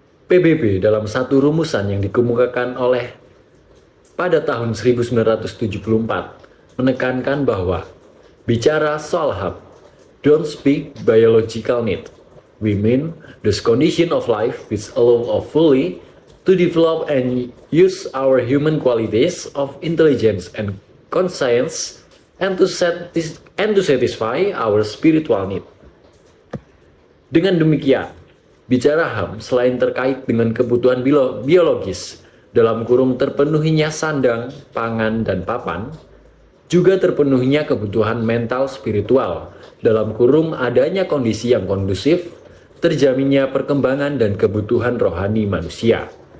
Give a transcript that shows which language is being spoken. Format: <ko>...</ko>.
<id>PBB dalam satu rumusan yang dikemukakan oleh pada tahun 1974 menekankan bahwa bicara soal HAM,</id> <en>don't speak biological need. We mean the condition of life which allow us fully to develop and use our human qualities of intelligence and conscience and to satisfy our spiritual need.</en> <id>Dengan demikian, bicara HAM selain terkait dengan kebutuhan biologis dalam kurung terpenuhinya sandang, pangan, dan papan, juga terpenuhinya kebutuhan mental spiritual dalam kurung adanya kondisi yang kondusif, terjaminnya perkembangan dan kebutuhan rohani manusia.</id>